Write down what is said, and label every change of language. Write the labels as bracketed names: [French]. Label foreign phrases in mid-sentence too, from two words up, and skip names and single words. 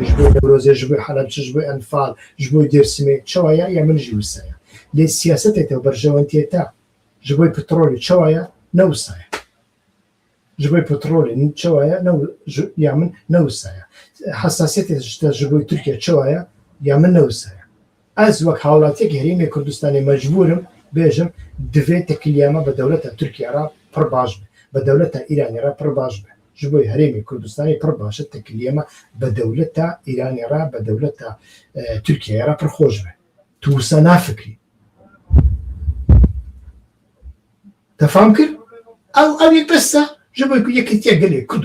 [Kurdish] ji بۆی نەورۆزێ ji بۆی حەلەب ji بۆی ئەنفال ji بۆی دێرسمێ چاوایە یا منژی وسایە لێ سیاسەتێتەوە بەرژەوەندێتا ji بۆی پترۆلی چاوایە نەوسایە ji بۆی پترۆلی چاوایە یا من نەوسایە حساسێتێ ji بۆی تورکیا چاوایە یا من نەوسایە ئەس وەک هاوڵاتیەک هەرێمی کوردستانی مەجبورم بێژم divê tekiliyama bi dewleta Tirkiye re pir baş be bi dewleta Îranê re pir baş be ji bo herêmê Kurdistanê pir baş e tekiliyama bi dewleta Îranê re bi dewleta Tirkiye re pir xweş be tu wisa nafikirî te fam kir ew yek bes e ji bo ku yekîtiya gelê Kurd